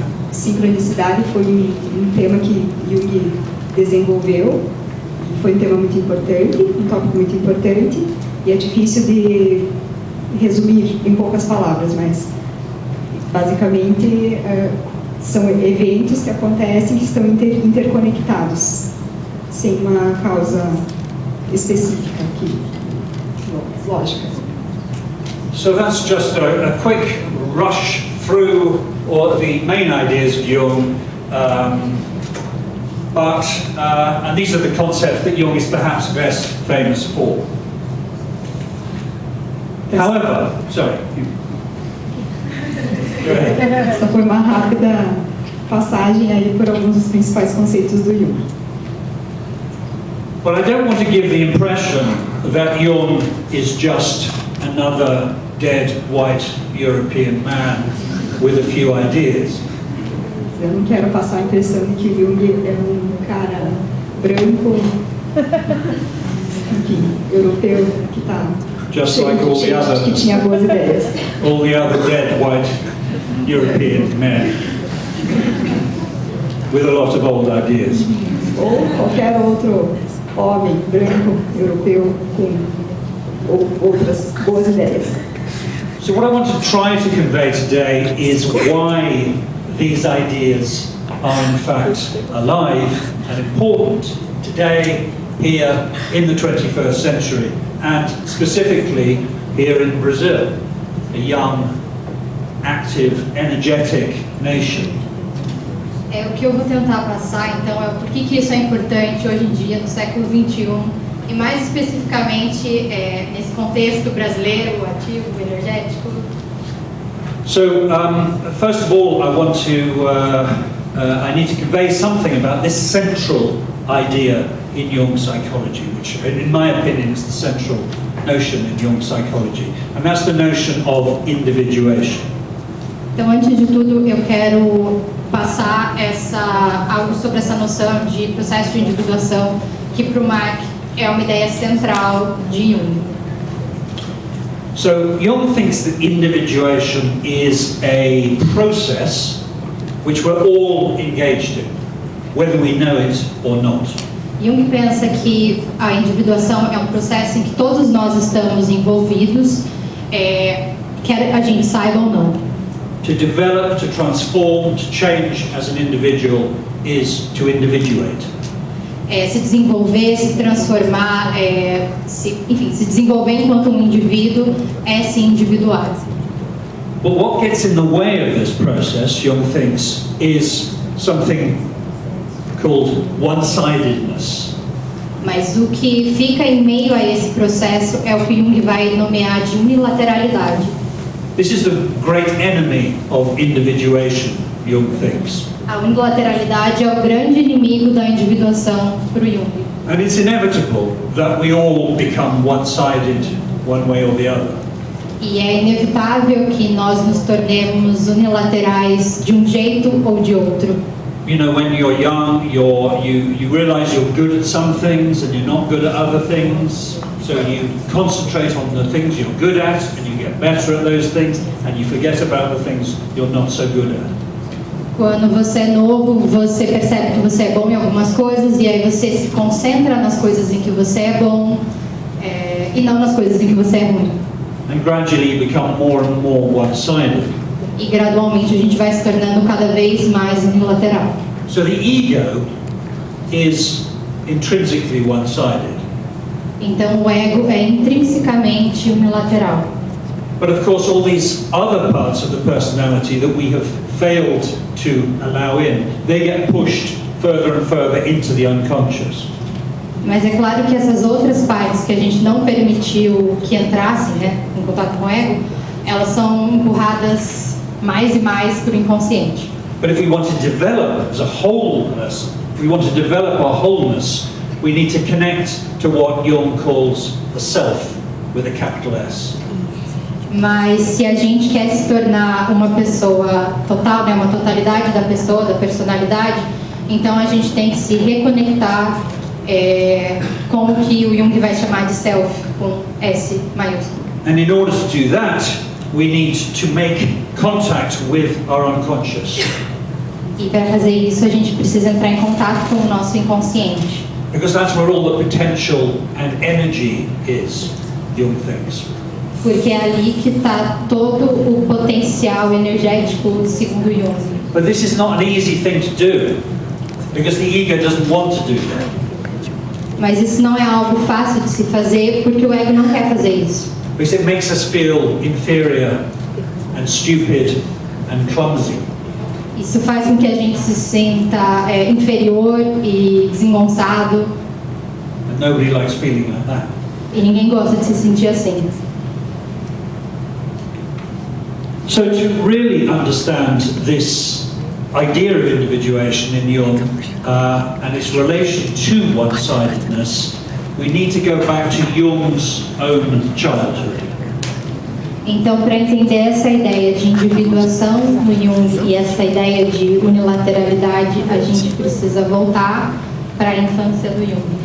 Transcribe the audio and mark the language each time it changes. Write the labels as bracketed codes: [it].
[pt] Sincronicidade foi tema que Jung desenvolveu, foi tema muito importante, tópico muito importante, e é difícil de resumir em poucas palavras, mas basicamente são eventos que acontecem que estão interconectados, sem uma causa específica aqui, lógica. [en] So that's just a quick rush through all the main ideas of Jung, and these are the concepts that Jung is perhaps best famous for. However, sorry. Go ahead. [pt] Essa foi uma rápida passagem aí por alguns dos principais conceitos do Jung. [en] But I don't want to give the impression that Jung is just another dead white European man with a few ideas. [pt] Eu não quero passar a impressão de que Jung é cara branco, enfim, europeu, que está [en] Just like all the other, [pt] que tinha boas ideias. [en] all the other dead white European men with a lot of old ideas. [pt] Ou qualquer outro homem branco europeu com outras boas ideias. [en] So what I want to try to convey today is why these ideas are in fact alive and important today, here in the 21st century, and specifically here in Brazil, a young, active, energetic nation. [pt] O que eu vou tentar passar, então, é o porquê que isso é importante hoje em dia, no século XXI, e mais especificamente nesse contexto brasileiro, ativo, energético. [en] So, first of all, I need to convey something about this central idea in Jung psychology, which, in my opinion, is the central notion in Jung psychology, and that's the notion of individuation. [pt] Então, antes de tudo, eu quero passar algo sobre essa noção de processo de individuação, que para o Mark é uma ideia central de Jung. [en] So Jung thinks that individuation is a process which we're all engaged in, whether we know it or not. [pt] Jung pensa que a individuação é um processo em que todos nós estamos envolvidos, quer a gente saiba ou não. [en] To develop, to transform, to change as an individual is to individuate. [pt] Se desenvolver, se transformar, se desenvolver enquanto um indivíduo é se individuar. [en] But what gets in the way of this process, Jung thinks, is something called one-sidedness. [pt] Mas o que fica em meio a esse processo é o que Jung vai nomear de unilateralidade. [en] This is the great enemy of individuation, Jung thinks. [pt] A unilateralidade é o grande inimigo da individuação para o Jung. [en] And it's inevitable that we all become one-sided one way or the other. [pt] E é inevitável que nós nos tornemos unilaterais de um jeito ou de outro. [en] You know, when you're young, you realize you're good at some things and you're not good at other things. So you concentrate on the things you're good at and you get better at those things and you forget about the things you're not so good at. [pt] Quando você é novo, você percebe que você é bom em algumas coisas e aí você se concentra nas coisas em que você é bom e não nas coisas em que você é ruim. [en] And gradually you become more and more one-sided. [pt] E gradualmente a gente vai se tornando cada vez mais unilateral. [en] So the ego is intrinsically one-sided. [pt] Então o ego é intrinsecamente unilateral. [en] But of course all these other parts of the personality that we have failed to allow in, they get pushed further and further into the unconscious. [pt] Mas é claro que essas outras partes que a gente não permitiu que entrassem, em contato com o ego, elas são empurradas mais e mais para o inconsciente. [en] But if we want to develop as a wholeness, if we want to develop our wholeness, we need to connect to what Jung calls the self with a capital S. [pt] Mas se a gente quer se tornar uma pessoa total, uma totalidade da pessoa, da personalidade, então a gente tem que se reconectar com o que o Jung vai chamar de self, com S maiúsculo. [en] And in order to do that, we need to make contact with our unconscious. [pt] E para fazer isso, a gente precisa entrar em contato com o nosso inconsciente. [en] Because that's where all the potential and energy is, Jung thinks. [pt] Porque é ali que está todo o potencial energético, segundo Jung. [en] But this is not an easy thing to do, because the ego doesn't want to do that. [pt] Mas isso não é algo fácil de se fazer, porque o ego não quer fazer isso. [en] Because it makes us feel inferior and stupid and clumsy. [pt] Isso faz com que a gente se sinta inferior e desengonçado. [en] And nobody likes feeling like that. [pt] E ninguém gosta de se sentir assim. [en] So to really understand this idea of individuation in Jung and its relation to one-sidedness, we need to go back to Jung's own childhood. [pt] Então, para entender essa ideia de individuação no Jung e essa ideia de unilateralidade, a gente precisa voltar para a infância do Jung.